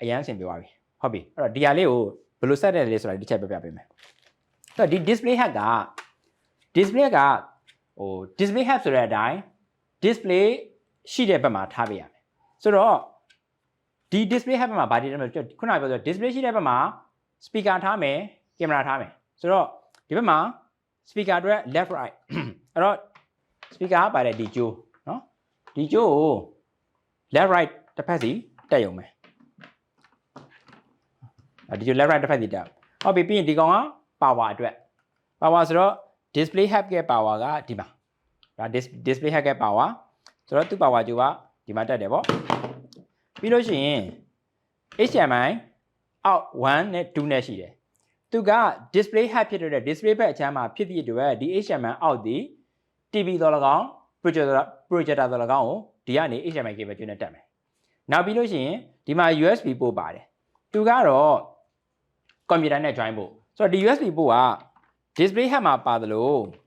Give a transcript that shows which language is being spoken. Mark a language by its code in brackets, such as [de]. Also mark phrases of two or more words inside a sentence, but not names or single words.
[my] ရန်ဆင်ပြေသွားပြီဟုတ်ပြီအဲ့တော့ဒီဟာလေးကိုဘယ်လို set တယ်လဲဆိုတာဒီတစ်ချက်ပြပြပေးမယ်အဲ့တော့ဒီ [en] display head [my] က display ကဟို [en] display head [my] ဆိုတဲ့အတိုင်း display ရှိတဲ့ဘက်မှာထားပေးရမယ်ဆိုတော့ဒီ [en] display head [my] ဘက်မှာဗာဒီတယ်ခုနကပြောဆို display ရှိတဲ့ဘက်မှာ speaker ထားမယ် camera ထားမယ်ဆိုတော့ဒီဘက်မှာ speaker အတွက် [en] left right [my] အဲ့တော့ speaker ကပါတယ်ဒီကျိုးเนาะဒီကျိုးကို [en] left right [my] တစ်ဖက်စီတက်ရုံပဲ ဒီကျိုး [en] left right [my] တစ်ဖက်စီတက်ဟုတ်ပြီပြီးရင်ဒီကောင်က power အတွက် power ဆိုတော့ [en] display head [my] ရဲ့ power ကဒီမှာဒါ [en] display head [my] ရဲ့ power ဆိုတော့သူ့ power ကျိုးကဒီမှာတက်တယ်ပေါ့ပြီးလို့ရှိရင် HDMI အောက်1နဲ့2နဲ့ရှိတယ်သူက [en] display head [my] ဖြစ်တဲ့ display ဘက်အချမ်းမှာဖြစ်တဲ့အတွက်ဒီ HDMI အောက်ဒီ TV တော်၎င်း projector တော်၎င်းကိုဒီကနေ [en] HDMI cable [my] ကျွန်းနဲ့တက်မယ်နောက်ပြီးလို့ရှိရင်ဒီမှာ [en] USB port [my] ပါတယ်သူကတော့ computer နဲ့ join ဖို့ဆိုတော့ဒီ [en] USB port [my] က display head မှာပါတယ်လို့